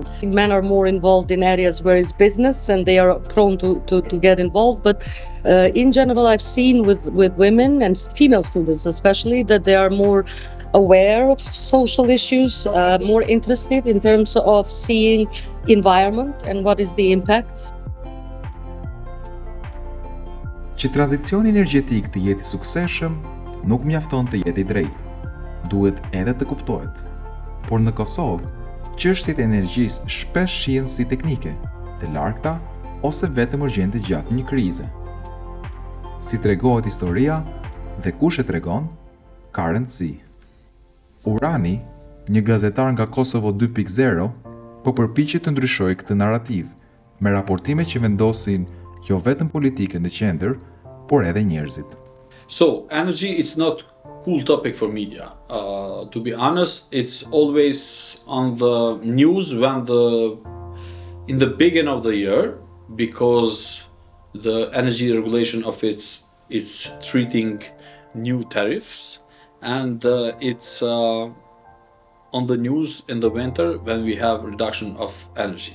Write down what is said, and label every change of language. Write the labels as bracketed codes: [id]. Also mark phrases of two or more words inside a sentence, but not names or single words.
[en] Men are more involved in areas where it's business and they are prone to get involved. But in general, I've seen with women and female students especially that they are more aware of social issues, more interested in terms of seeing environment and what is the impact. [sq] Që tranzicioni energjetik të jetë i suksesshëm, nuk mjafton të jetë i drejtë. Duhet edhe të kuptohet. Por në Kosovë, çështjet e energjisë shpesh shihen si teknike, të largta ose vetëm urgjente gjatë një krize. Si tregohet historia dhe kush e tregon, ka rëndësi. Urani, një gazetar nga Kosovo 2.0, po përpiqet të ndryshojë këtë narrativ me raportime që vendosin jo vetëm politikën në qendër, por edhe njerëzit. [en] So, energy, it's not cool topic for media. To be honest, it's always on the news in the beginning of the year, because the energy regulation of it's treating new tariffs, and it's on the news in the winter when we have reduction of energy.